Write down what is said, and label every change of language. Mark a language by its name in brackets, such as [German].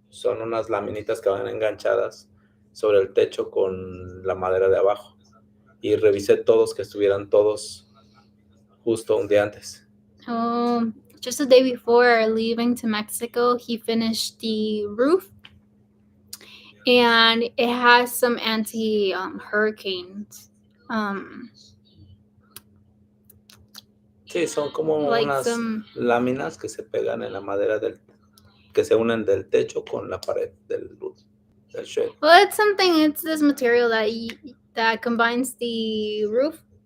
[Spanish] Son unas laminitas que van enganchadas sobre el techo con la madera de abajo. Y revisé todos, que estuvieran todos justo un día antes. [English] Just the day before leaving to Mexico, he finished the roof, and it has some anti-hurricanes. [Spanish] Sí, son como like unas láminas que se pegan en la madera que se unen del techo con la pared del shed. [English] Well, it's this material that combines the roof.